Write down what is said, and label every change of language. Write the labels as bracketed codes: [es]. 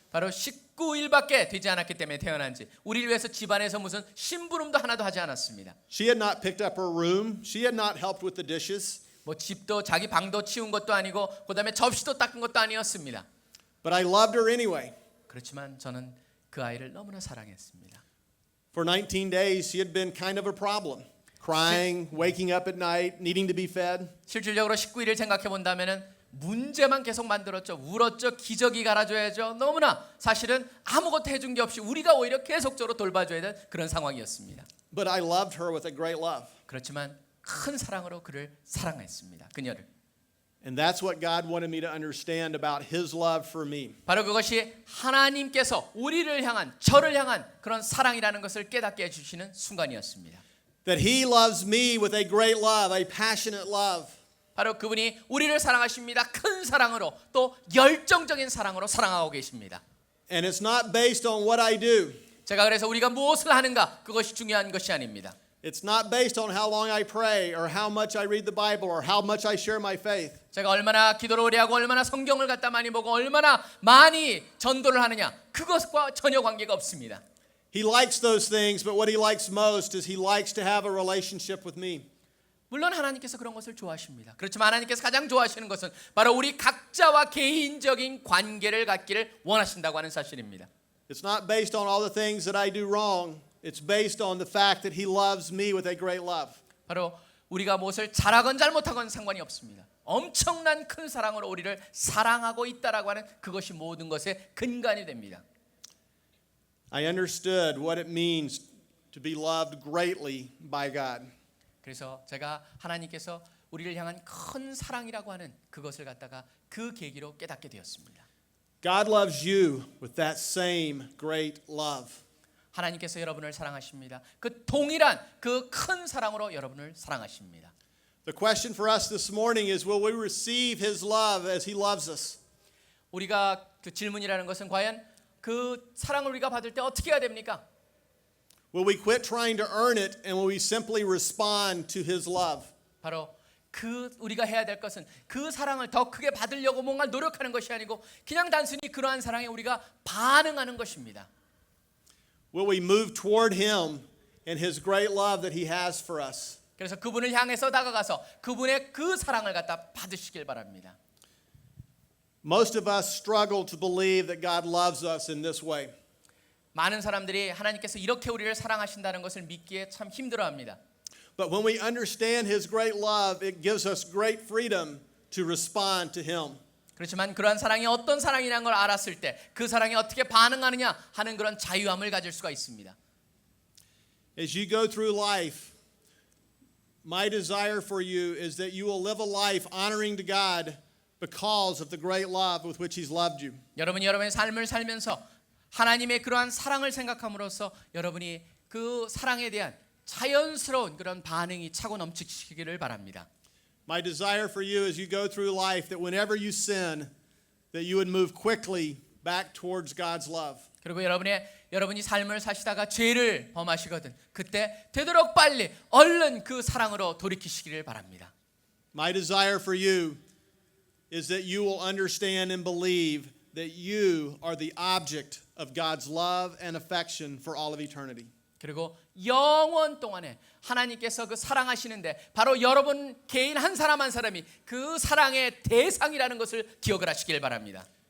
[ko] 바로 19일밖에 되지 않았기 때문에 태어난 지 우리를 위해서 집안에서 무슨 심부름도 하나도 하지 않았습니다. [en] She had not picked up her room. She had not helped with the dishes. [ko] 뭐 집도 자기 방도 치운 것도 아니고 그다음에 접시도 닦은 것도 아니었습니다. [en] But I loved her anyway. [ko] 그렇지만 저는 그 아이를 너무나 사랑했습니다. [en] For 19 days, she had been kind of a problem. Crying, waking up at night, needing to be fed. [ko] 실질적으로 19일을 생각해 본다면은 문제만 계속 만들었죠. 울었죠. 기저귀 갈아줘야죠. 너무나 사실은 아무것도 해준 게 없이 우리가 오히려 계속적으로 돌봐줘야 될 그런 상황이었습니다. [en] But I loved her with a great love. [ko] 그렇지만 큰 사랑으로 그를 사랑했습니다. 그녀를. [en] And that's what God wanted me to understand about His love for me. [ko] 바로 그것이 하나님께서 우리를 향한 저를 향한 그런 사랑이라는 것을 깨닫게 해주시는 순간이었습니다. [en] That He loves me with a great love, a passionate love. [ko] 바로 그분이 우리를 사랑하십니다. 큰 사랑으로 또 열정적인 사랑으로 사랑하고 계십니다. [en] And it's not based on what I do. [ko] 제가 그래서 우리가 무엇을 하는가 그것이 중요한 것이 아닙니다. [en] It's not based on how long I pray or how much I read the Bible or how much I share my faith. [ko] 제가 얼마나 기도를 오래 하고 얼마나 성경을 갖다 많이 보고 얼마나 많이 전도를 하느냐 그것과 전혀 관계가 없습니다. [en] He likes those things, but what He likes most is He likes to have a relationship with me. [ko] 물론 하나님께서 그런 것을 좋아하십니다. 그렇지만 하나님께서 가장 좋아하시는 것은 바로 우리 각자와 개인적인 관계를 갖기를 원하신다고 하는 사실입니다. [en] It's not based on all the things that I do wrong. It's based on the fact that He loves me with a great love. [ko] 바로 우리가 무엇을 잘하건 잘못하건 상관이 없습니다. 엄청난 큰 사랑으로 우리를 사랑하고 있다라고 하는 그것이 모든 것의 근간이 됩니다. [en] I understood what it means to be loved greatly by God. [ko] 그래서 제가 하나님께서 우리를 향한 큰 사랑이라고 하는 그것을 갖다가 그 계기로 깨닫게 되었습니다. [en] God loves you with that same great love. [ko] 하나님께서 여러분을 사랑하십니다. 그 동일한 그 큰 사랑으로 여러분을 사랑하십니다. [en] The question for us this morning is, will we receive His love as He loves us? [ko] 우리가 그 질문이라는 것은 과연 그 사랑을 우리가 받을 때 어떻게 해야 됩니까? [en] Will we quit trying to earn it and will we simply respond to His love? [ko] 바로 그 우리가 해야 될 것은 그 사랑을 더 크게 받으려고 뭔가 노력하는 것이 아니고 그냥 단순히 그러한 사랑에 우리가 반응하는 것입니다. [en] Will we move toward Him and His great love that He has for us? [ko] 그래서 그분을 향해서 다가가서 그분의 그 사랑을 갖다 받으시길 바랍니다. [en] Most of us struggle to believe that God loves us in this way. [ko] 많은 사람들이 하나님께서 이렇게 우리를 사랑하신다는 것을 믿기에 참 힘들어합니다. [en] But when we understand His great love, it gives us great freedom to respond to Him. [ko] 그렇지만 그러한 사랑이 어떤 사랑이라는 걸 알았을 때 그 사랑에 어떻게 반응하느냐 하는 그런 자유함을 가질 수가 있습니다. [en] As you go through life, my desire for you is that you will live a life honoring to God because of the great love with which He's loved you. [ko] 여러분이 여러분의 삶을 살면서 하나님의 그러한 사랑을 생각함으로써 여러분이 그 사랑에 대한 자연스러운 그런 반응이 차고 넘치시기를 바랍니다. [en] My desire for you as you go through life that whenever you sin, that you would move quickly back towards God's love. [ko] 그리고 여러분이 삶을 사시다가 죄를 범하시거든 그때 되도록 빨리 얼른 그 사랑으로 돌이키시기를 바랍니다. [en] My desire for you is that you will understand and believe that you are the object of God's love and affection for all of eternity. [ko] 그리고 영원 동안에 하나님께서 그 사랑하시는데 바로 여러분 개인 한 사람 한 사람이 그 사랑의 대상이라는 것을 기억을 하시길 바랍니다.